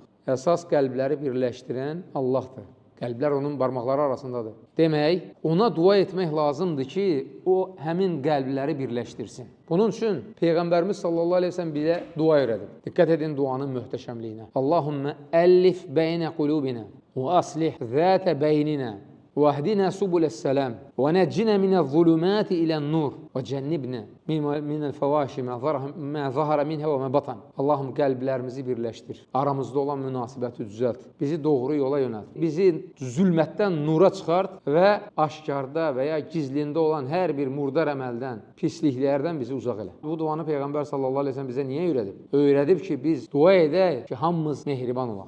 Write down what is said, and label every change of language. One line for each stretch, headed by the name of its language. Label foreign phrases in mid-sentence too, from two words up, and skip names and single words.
Azerbaijani: Əsas qəlbləri birləşdirən Allahdır. Qəlblər onun barmaqları arasındadır. Demək, ona dua etmək lazımdır ki, o həmin qəlbləri birləşdirsin. Bunun üçün Peyğəmbərimiz
Arabic: صلى الله عليه وسلم
Azerbaijani: bizə dua öyrədib. Diqqət edin duanın möhtəşəmliyinə.
Arabic: اللهم ألف بين قلوبنا وأصلح ذات بيننا وَاهْدِنَا سُبُلَ السَّلَامِ وَنَجِّنَا مِنَ الظُّلُمَاتِ إِلَى النُّورِ وَجَنِّبْنَا مِنَ الْفَوَاحِشِ مَا ظَهَرَ مِنْهَا وَمَا بَطَنَ.
Azerbaijani: Allahım qəlblərimizi birləşdir. Aramızda olan münasibəti düzəlt. Bizi doğru yola yönəlt. Bizi zülmətdən nura çıxart və aşkarda və ya gizlində olan hər bir murdar əməldən, pisliklərdən bizi uzaq elə. Bu duanı Peyğəmbər
Arabic: صلى الله عليه وسلم
Azerbaijani: bizə niyə öyrədib? Öyrədib ki, biz dua edək ki, hamımız mehriban olaq.